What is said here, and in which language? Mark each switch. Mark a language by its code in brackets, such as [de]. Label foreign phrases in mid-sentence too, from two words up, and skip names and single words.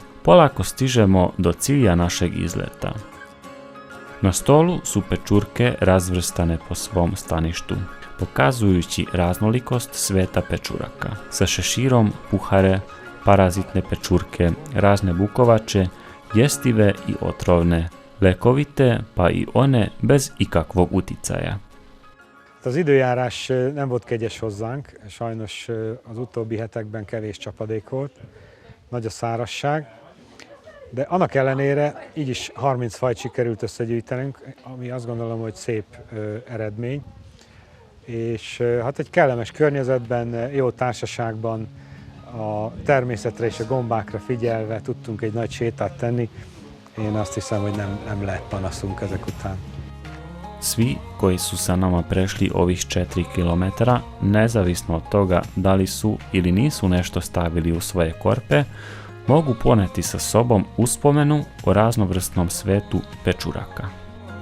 [sr] Polako stižemo do cilja našeg izleta. Na stolu su pečurke razvrstane po svom staništu, pokazujući raznolikost sveta pečuraka. Sa šeširom, puhare, parazitne pečurke, razne bukovače, jestive i otrovne, lekovite, pa i one bez ikakvog uticaja. [hu] Az időjárás nem volt kegyes hozzánk, sajnos az utóbbi hetekben kevés csapadék volt, nagy a szárazság, de annak ellenére így is 30 fajt sikerült összegyűjtenünk, ami azt gondolom, hogy szép eredmény, és hát egy kellemes környezetben, jó társaságban, a természetre és a gombákra figyelve tudtunk egy nagy sétát tenni. Én azt hiszem, hogy nem lehet panaszunk ezek után. [sr] Svi koji su sa nama prešli ovih 4 km, nezavisno od toga da li su ili nisu nešto stavili u svoje korpe, mogu poneti sa sobom uspomenu o raznovrsnom svetu pečuraka.